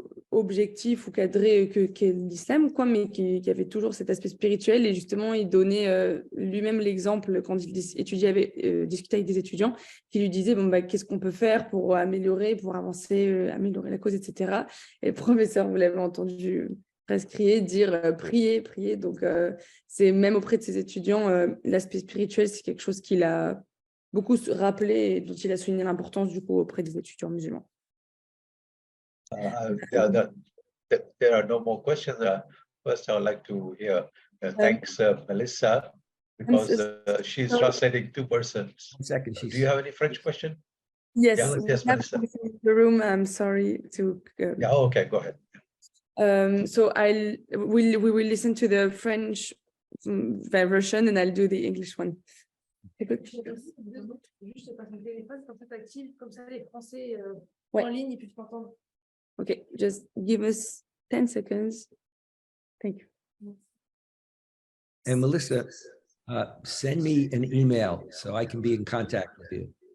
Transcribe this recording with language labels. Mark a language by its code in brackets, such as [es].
[fr] objectif ou cadré qu'est l'islam, quoi, mais qui avait toujours cet aspect spirituel. Et justement, il donnait lui-même l'exemple quand il discutait avec des étudiants qui lui disaient bon, qu'est-ce qu'on peut faire pour améliorer, pour avancer, améliorer la cause, etc. Et le professeur, vous l'avez entendu presque crier, dire prier, prier. Donc, c'est même auprès de ses étudiants, l'aspect spirituel, c'est quelque chose qu'il a beaucoup rappelé et dont il a souligné l'importance du coup auprès des étudiants musulmans. [en] There are no more questions. First, I would like to hear thanks Melissa, because she's translating 2 persons. 1 second. Do you have any French question? Yes, yes, Melissa. The room. I'm sorry to. Yeah, okay, go ahead. So we will listen to the French version, and I'll do the English one. [fr] Juste passer le téléphone, comme ça t'actives, comme ça les Français en ligne ils puissent t'entendre. [en] Okay, just give us 10 seconds. Thank you. And Melissa, send me an email so I can be in contact with you.